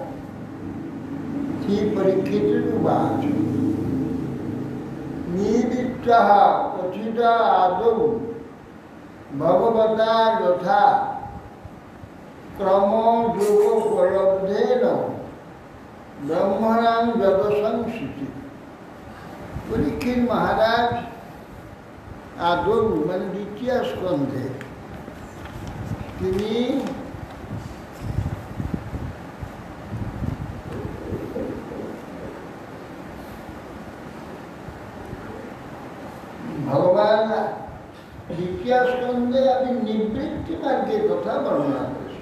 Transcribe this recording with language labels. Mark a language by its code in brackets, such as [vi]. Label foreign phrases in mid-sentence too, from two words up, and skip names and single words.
[sa] श्री परीक्षितुवाच निवृत्तः कथित आदौ भगवता यथा क्रमो योगोपलब्धेन ब्रह्मणां जगसंस्थिति। [bn] परीक्षित महाराज आदौ মানে দ্বিতীয় স্কন্ধে তিনি ভগবান দ্বিতীয় স্কন্ধে আমি নিবৃত্তি মার্গের কথা বর্ণনা করেছি।